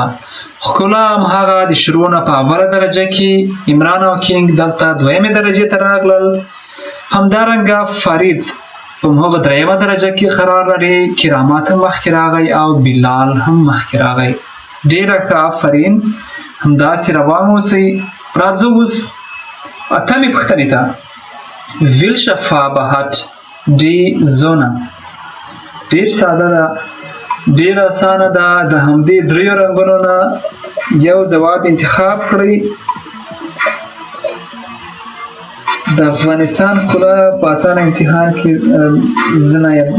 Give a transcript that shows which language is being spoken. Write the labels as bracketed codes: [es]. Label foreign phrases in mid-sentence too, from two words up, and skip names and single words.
[ps] ښکلا همهغه د شروع نه په اوله درجه کې، عمران او کینګ دلته دویمې درجې ته راغلل. همدارنګه فرید په همهغه دریمه درجه کې قرار لري. کرامات هم مخکې راغی او بلال هم مخکې راغی. ډېره ښه آفرین. همداسې روان اوسئ. راځو اوس اتمې پوښتنې ته. [de] Welche Farbe hat die Sonne؟ [ps] ډېر ساده ده. ډېر اسانه ده. د همدې دریو رنګونو نه یو ځواب انتخاب کړئ. د افغانستان ښکلا په اسانه امتحان کې زه نه یم.